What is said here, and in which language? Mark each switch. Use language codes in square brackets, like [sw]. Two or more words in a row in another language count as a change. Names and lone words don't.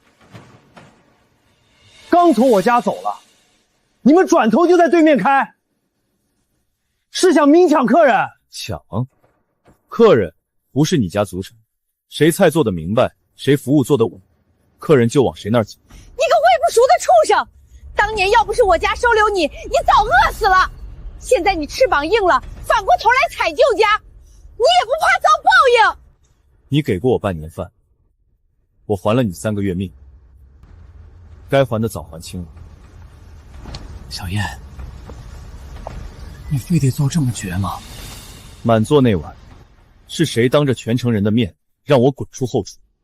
[zh] 刚从我家走了，你们转头就在对面開，是想明搶客人？搶？客人不是你家族成，誰菜做得明白，誰服務做得穩，客人就往誰那兒走。你個餵不熟的畜生！當年要不是我家收留你，你早餓死了。現在你翅膀硬了，反過頭來踩舊家，你也不怕遭報應？你給過我半年飯，我還了你3個月命，該還的早還清了。小燕，你非得做這麼絕嗎？滿座那晚，是誰當着全城人的面讓我滾出後廚？